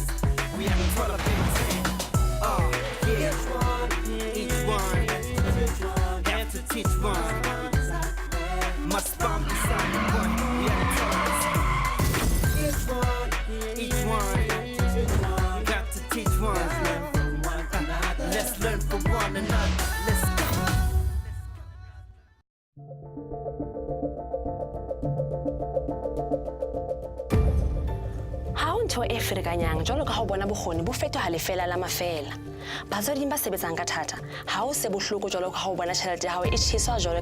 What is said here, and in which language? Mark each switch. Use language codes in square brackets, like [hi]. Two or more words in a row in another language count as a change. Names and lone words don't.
[en] We haven't taught up anything. Each one have to teach one. Must bomb beside the one. We haven't taught us. Each one got to teach one. Let's learn from one another. Let's go. [st] Ntho e ferekanyang jalo ka ho bona bokgoni bo fetoha lefela la mafela batswadi ba sebetsang ka thata ha o se bohloko jalo ka ho bona tjhelete ya hao e tjhiswa jalo